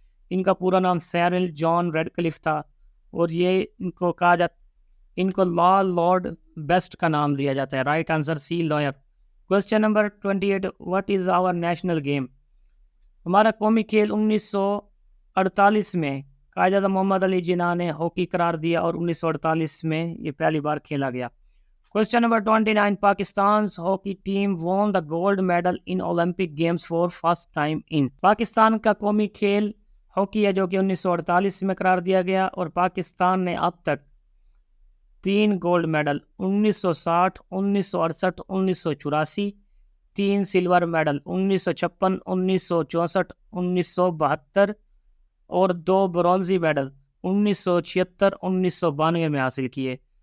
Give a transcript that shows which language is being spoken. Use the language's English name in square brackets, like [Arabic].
[Urdu] ان کا پورا نام سیرل جان ریڈ کلف تھا, اور یہ ان کو کہا جاتا, ان کو لارڈ بیسٹ کا نام دیا جاتا ہے. [English] Right answer C, لائر. Question number 28, what is our national game? [Urdu] ہمارا قومی کھیل 1948 میں قائد اعظم محمد علی جناح نے ہاکی قرار دیا, اور 1948 میں یہ پہلی بار کھیلا گیا. [English] Question number 29, Pakistan's hockey team won the gold medal in Olympic Games for first time in. [Urdu] Pakistan کا قومی کھیل ہاکی ہے جو کہ 1948 میں قرار دیا گیا, اور پاکستان نے اب تک 3 گولڈ میڈل 1960, 1968, 1984, 3 سلور میڈل 1956, 1964, 1972 اور 2 برونزی میڈل 1976, 1992 میں حاصل کیے.